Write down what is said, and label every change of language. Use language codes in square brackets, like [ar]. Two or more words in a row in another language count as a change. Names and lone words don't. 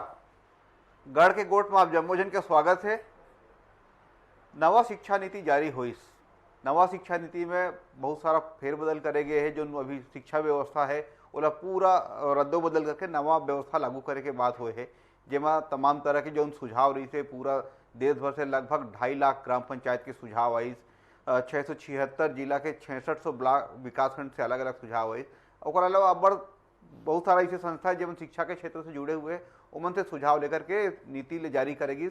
[hne] गढ़ के गोट में आप जम्मोजन के स्वागत है। नवा शिक्षा नीति जारी हुई। नवा शिक्षा नीति में बहुत सारा फेरबदल करे गए हैं। जो अभी शिक्षा व्यवस्था है ओला पूरा रद्दो बदल करके नवा व्यवस्था लागू करे के बात हुए है, जेमा तमाम तरह के जो सुझाव रही थे पूरा देश भर से लगभग 2.5 लाख ग्राम पंचायत के सुझाव आई। 676 जिला के 6600 ब्लॉक विकासखंड से अलग अलग सुझाव आई। और अलावा अब बहुत सारा ऐसे संस्था है जब शिक्षा के क्षेत्र से जुड़े हुए उमन से सुझाव लेकर के नीति ले जारी करेगी।